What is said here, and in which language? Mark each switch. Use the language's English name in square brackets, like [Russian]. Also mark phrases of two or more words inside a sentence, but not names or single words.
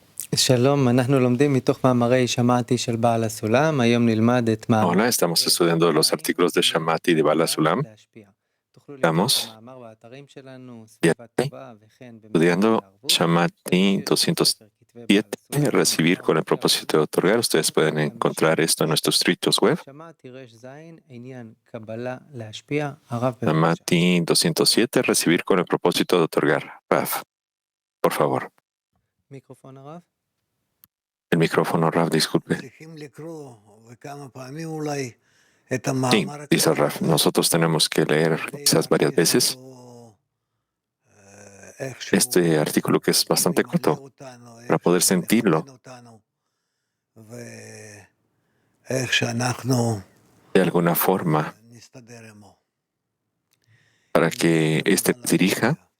[Hebrew] שלום, אנחנו לומדים מתוך מאמרי שמעתי של בעל הסולם. היום נלמד את מאמר. [Spanish] Hola, estamos estudiando los artículos de Shammati de Bala Sulam. [Hebrew] תוכלו לקרוא את [Spanish] Estamos [Hebrew] המאמר באתרים שלנו, [Spanish] ya [Hebrew] סביבה טובה וכן במסגרת [Spanish] estudiando [Hebrew] הערבות. [Spanish] Shammati 207, recibir con el propósito de otorgar. Ustedes pueden encontrar esto en nuestros sitios web. [Hebrew] שמעתי רש זין, עניין קבלה להשפיע, הרב בבקשה. [Spanish] Shammati 207, recibir con el propósito de otorgar. Raf, por favor. [Hebrew] מיקרופון הרב. [Spanish] El micrófono, Raf, disculpe. Sí, dice Raf, nosotros tenemos que leer quizás varias veces este artículo que es bastante corto para poder sentirlo de alguna forma para que éste nos dirija.